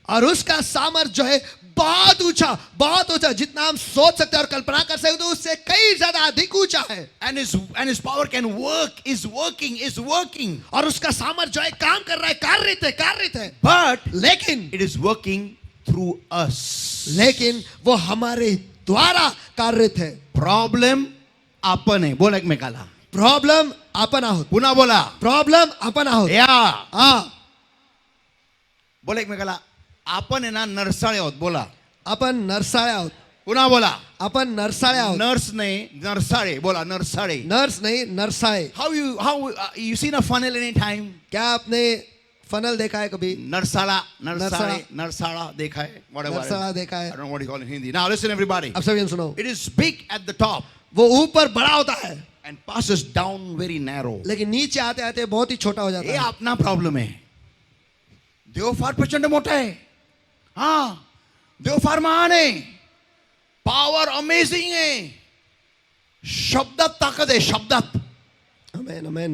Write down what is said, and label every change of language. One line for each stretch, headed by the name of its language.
Hindi: और उसका सामर्थ जो है बहुत ऊंचा, जितना हम सोच सकते हैं और कल्पना कर सकते हैं, तो उससे कई ज्यादा अधिक ऊंचा है.
English: And his power can work, is working.
Hindi: और उसका सामर्थ जो है काम कर रहा है, कार्यरत है.
English: But
Hindi: लेकिन
English: it is working through us.
Hindi: वो हमारे द्वारा कार्यरत है.
Marathi: प्रॉब्लेम आपण आहे. बोला एकमेकाला. प्रॉब्लेम आपण आहोत. पुन्हा बोला. प्रॉब्लेम आपण आहोत. या. हा. बोला एकमेकाला. आपण आहे ना नरसाळे आहोत. बोला. आपण नरसाळे आहोत. पुन्हा बोला. आपण नरसाळे आहोत. नर्स नाही, नरसाळे. बोला नरसाळे.
Hindi: नर्स नहीं, Narsale.
English: How you seen a funnel any time?
Hindi: क्या आपने फनल देखा है कभी?
Marathi: नरसाळा, नरसाळा.
Hindi: नरसाळा देखा है. Whatever. नरसाळा देखा है.
English: I don't know what you call it in Hindi. Now listen everybody.
Hindi: अब सभी सुनो.
English: It is big at the top
Hindi: वो ऊपर बड़ा होता है,
English: and passes down very narrow.
Hindi: लेकिन नीचे आते आते बहुत ही छोटा हो जाता हे है.
Marathi: आपला प्रॉब्लेम आहे. देव फार प्रचंड मोठा आहे. हा, देव फार महान आहे. पॉवर अमेझिंग आहे. शब्दात ताकद आहे. शब्दात आमेन. आमेन.